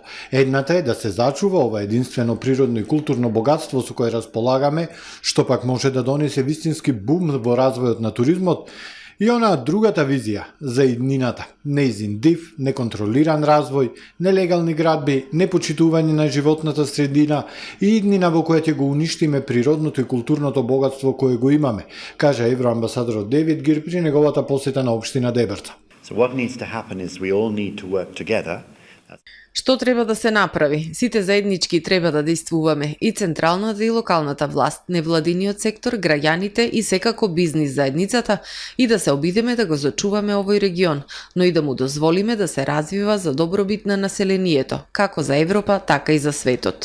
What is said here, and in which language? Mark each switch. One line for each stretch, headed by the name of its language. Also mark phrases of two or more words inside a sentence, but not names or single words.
Macedonian: Едната е да се зачува ова единствено природно и културно богатство со кое располагаме, што пак може да донесе вистински бум во развојот на туризмот, и она другата визија за иднината, неизин див, неконтролиран развој, нелегални градби, непочитување на животната средина и иднина во која ќе го уништиме природното и културното богатство кое го имаме, кажа евроамбасадорот Дейвид Гир при неговата посета на општина Дебрца.
English: So what needs to happen is we all need to work together.
Macedonian: Што треба да се направи? Сите заеднички треба да действуваме, и централната и локалната власт, невладиниот сектор, граѓаните и секако бизнис заедницата, и да се обидеме да го зачуваме овој регион, но и да му дозволиме да се развива за добробит на населението, како за Европа, така и за светот.